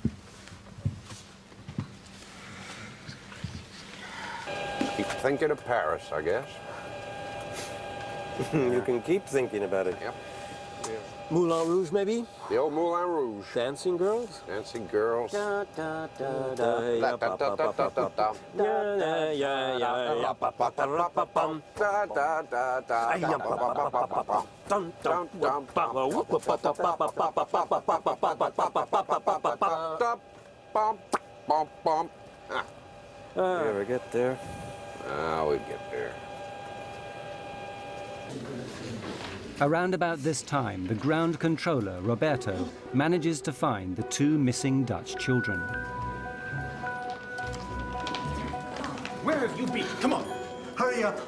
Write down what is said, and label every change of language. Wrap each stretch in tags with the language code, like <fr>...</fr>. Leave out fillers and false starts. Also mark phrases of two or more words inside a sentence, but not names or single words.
<en>Keep thinking of Paris, I guess. You can keep thinking about it. Yep. Moulin Rouge, maybe? The old Moulin Rouge. Dancing girls? Dancing girls. Da, da, da, da, ya, pa, pa, pa, pa, pa, pa. Da, da, ya, ya, ya, pa, pa, pa, pa, pa, pam. Da, da, da, da, ya, pa, pa, pa, pa, pa, pa. Dum, dum, dum, pa, whoop, pa, pa, pa, pa, pa, pa, pa, pa, pa, pa, pa, pa, pa, pa, pa, pa, pa, pa, bum, bum. You ever get there? We get there. Around about this time, the ground controller, Roberto, manages to find the two missing Dutch children. Where have you been? Come on. Hurry up.</en>